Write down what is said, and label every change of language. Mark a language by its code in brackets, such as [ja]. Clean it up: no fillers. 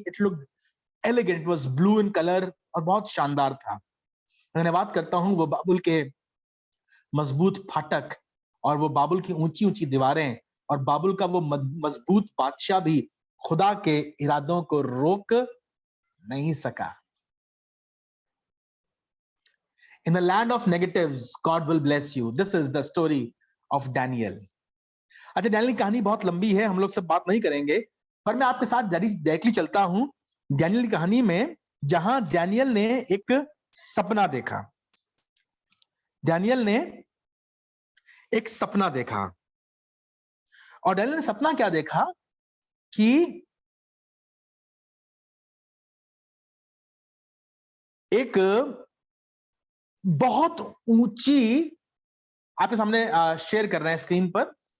[en] it look elegant, was blue in colour, [hi] और बहुत शानदार था। धन्यवाद करता हूं वो बाबुल के मजबूत फाटक, और वो बाबुल की ऊंची ऊंची दीवारें, और बाबुल का वो मजबूत बादशाह भी खुदा के इरादों को रोक नहीं सका। [en] In the land of negatives, God will bless you. This is the story of Daniel. [hi] अच्छा, डैनियल की कहानी बहुत लंबी है, हम लोग सब बात नहीं करेंगे, पर मैं आपके साथ डायरेक्टली चलता हूं डैनियल की कहानी में, जहां डैनियल ने एक सपना देखा। डैनियल ने एक सपना देखा, और डैनियल ने सपना क्या देखा कि एक बहुत ऊंची, आपके सामने शेयर कर रहे हैं स्क्रीन पर।